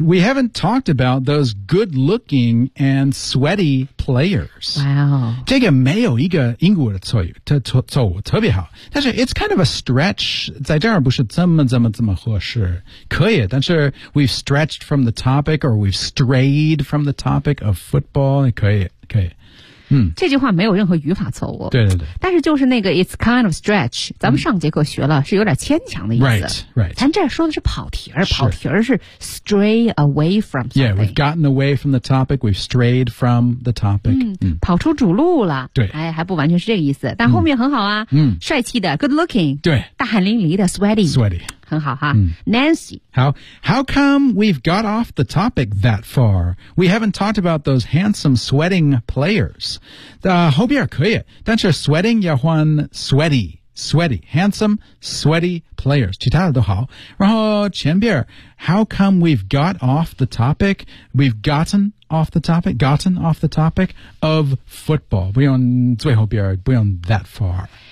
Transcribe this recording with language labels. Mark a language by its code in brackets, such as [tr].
[en] We haven't talked about those good looking and sweaty players. Wow. [zh] 这个没有一个英国的错误特别好。但是 [en] it's kind of a stretch, [zh] 在这儿不是这么合适。可以但是 [en] we've stretched from the topic, or we've strayed from the topic of football, [zh] 可以。嗯，这句话没有任何语法错误。对。但是就是那个 [en] it's kind of stretch， [zh] 咱们上节课学了、嗯、是有点牵强的意思。 [en] Right. [zh] 咱这说的是跑题儿，跑题儿是 [en] stray away from something。 Yeah, we've gotten away from the topic. We've strayed from the topic. [zh] 嗯，嗯跑出主路了。对。哎，还不完全是这个意思，但后面很好啊。嗯。帅气的 ， [en] good looking。 [zh] 对。大汗淋漓的 ，sweaty。 [en] Sweaty。 [zh] 很好哈、嗯、Nancy [en] how come we've got off the topic that far? We haven't talked about those handsome sweating players. [zh] 后边可以但是 [en] sweating [zh] 要换 [en] sweaty handsome sweaty players [zh] 其他的都好然后前边 [en] how come we've got off the topic we've gotten off the topic of football [zh] 不用最后边不用 [en] that far